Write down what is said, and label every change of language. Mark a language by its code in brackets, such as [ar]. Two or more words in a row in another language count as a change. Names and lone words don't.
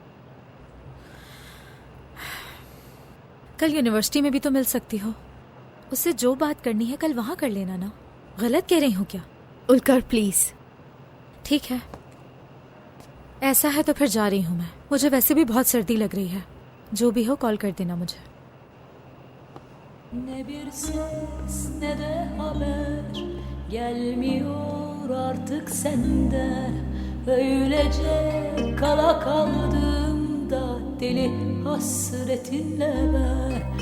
[ur] کل یونیورسٹی میں بھی تو مل سکتی ہو. اس سے جو بات کرنی ہے کل وہاں کر لینا نا. غلط کہہ رہی ہوں کیا? उलकर प्लीज। ٹھیک ہے، ایسا ہے تو پھر جا رہی ہوں میں. مجھے ویسے بھی بہت سردی لگ رہی ہے. جو بھی ہو کال کر دینا مجھے. [tr] Ne bir ses ne de haber gelmiyor artık senden. Öylece kala kaldım da deli hasretinle ben.